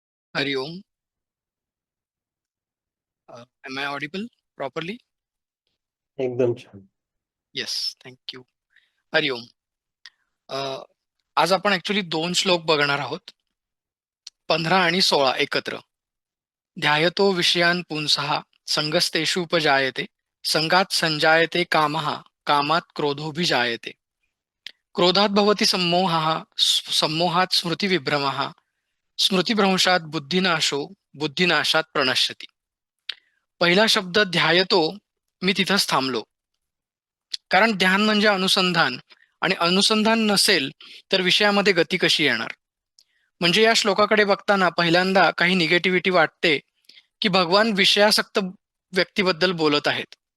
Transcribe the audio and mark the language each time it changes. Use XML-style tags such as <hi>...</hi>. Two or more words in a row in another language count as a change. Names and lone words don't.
<sa>Hari Om.</sa> <en>Am I audible properly?</en> <mr>एकदम छान.</mr> <en>Yes, thank you.</en> <sa>हरि ओम.</sa> <mr>आज आपण ऍक्च्युली दोन श्लोक बघणार आहोत. 15 आणि 16 एकत्र.</mr> <sa>ध्यायतो विषयान पुंसः संगस्तेषुपजायते संगात संजायते कामः कामात क्रोधोभिजायते. क्रोधात भवति सम्मोहः सम्मोहात स्मृतिविभ्रमः स्मृतिभ्रंशात बुद्धिनाशो बुद्धिनाशात प्रणश्यति.</sa> <mr>पहिला शब्द ध्यायतो मी तिथंच थांबलो. कारण ध्यान म्हणजे अनुसंधान आणि अनुसंधान नसेल तर विषयामध्ये गती कशी येणार. म्हणजे या श्लोकाकडे बघताना पहिल्यांदा काही निगेटिव्हिटी वाटते की भगवान विषयासक्त व्यक्तीबद्दल बोलत आहेत.</mr>